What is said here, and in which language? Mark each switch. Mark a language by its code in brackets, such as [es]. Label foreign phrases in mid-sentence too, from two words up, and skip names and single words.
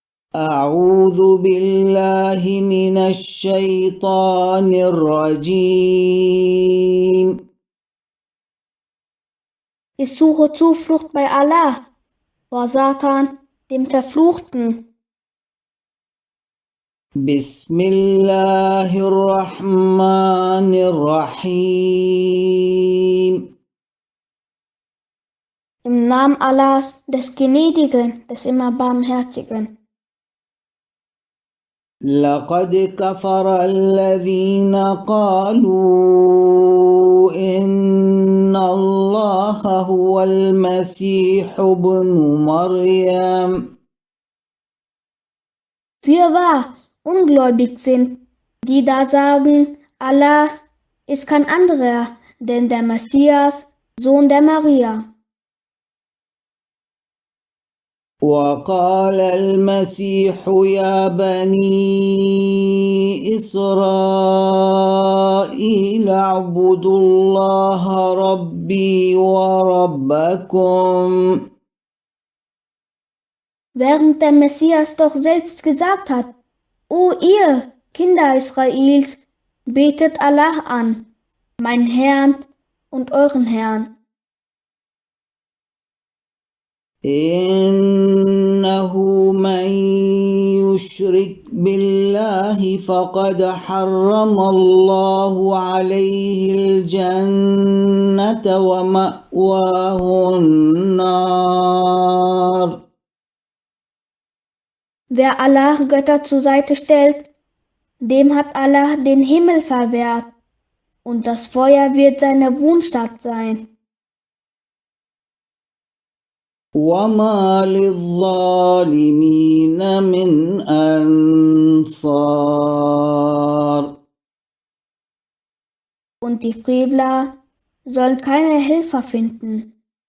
[ar] أعوذ بالله من الشيطان الرجيم. [de] Ich suche Zuflucht bei Allah, vor Satan, dem Verfluchten. [ar] بسم الله الرحمن الرحيم. [de] Im Namen Allahs, des Gnädigen, des immer Barmherzigen. [ar] لقد كفر الذين قالوا إن الله هو المسيح ابن مريم. [de] Fürwahr, ungläubig sind, die da sagen, Allah ist kein anderer, denn der Messias, Sohn der Maria. [ar] وقال المسيح يا بني إسرائيل اعبدوا الله ربي وربكم. [de] Während der Messias doch selbst gesagt hat, O ihr, Kinder Israels, betet Allah an, meinen Herrn und euren Herrn. [ar] إنه من يشرك بالله فقد حرم الله عليه الجنة ومأواه النار. [de] Wer Allah Götter zur Seite stellt, dem hat Allah den Himmel verwehrt, und das Feuer wird seine Wohnstatt sein. [ar] وما للظالمين من أنصار. [de] Und die Frevler sollen keine Helfer finden.